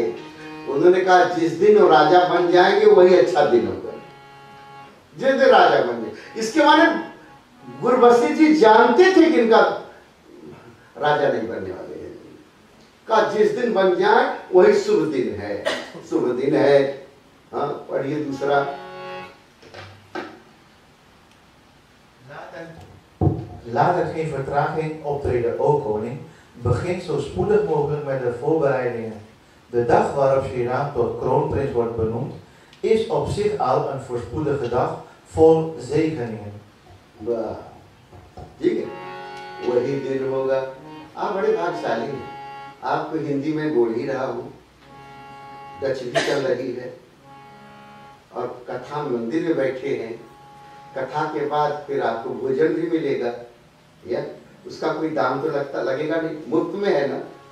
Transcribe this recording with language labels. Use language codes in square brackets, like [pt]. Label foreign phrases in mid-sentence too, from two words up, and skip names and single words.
[hi] उन्होंने कहा जिस दिन वो राजा बन जाएंगे वही अच्छा दिन होगा, जिस दिन राजा बन जाए। इसके माने गुरबख्शी जी जानते थे कि इनका राजा नहीं बनने वाले हैं। कहा जिस दिन बन जाए वही शुभ दिन है, शुभ दिन है। हाँ पढ़िए दूसरा। [nl] Laat er geen vertraging optreden, o koning. Begin zo spoedig mogelijk met de voorbereidingen. De dag waarop Sri Ram tot kroonprins wordt benoemd, is op zich al een voorspoedige dag vol zegeningen. [hi] ठीक है, वही दिन होगा। आप बड़े भाग्यशाली हैं, आपको हिंदी में बोल ही रहा हूँ, डच भी चल रही है और कथा मंदिर में बैठे हैं। कथा के बाद फिर आपको भोजन भी मिलेगा, या उसका कोई दाम तो लगेगा नहीं, मुफ्त में है ना।